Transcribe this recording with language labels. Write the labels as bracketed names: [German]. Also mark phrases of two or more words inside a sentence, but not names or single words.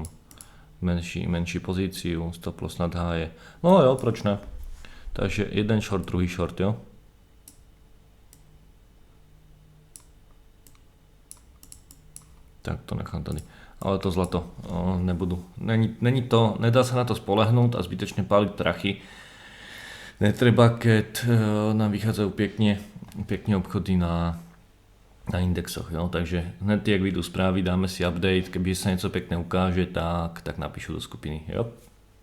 [Slovak] Menší pozíciu, [English] stop loss [Slovak] nad háje. [Czech] No jo, proč ne? [Slovak] Takže jeden short, druhý short, jo. [Czech] Tak to nechám tady. [Slovak] Ale to zlato nebudu. Nedá sa na to spolehnúť a zbytečne páliť prachy. Netreba, keď nám vychádzajú pekne obchody na indexoch. [Czech] Jo? [Slovak] Takže hned, jak vyjdú správy, dáme si update. Keby sa niečo pekné ukáže, tak napíšu do skupiny. [Czech] Jo?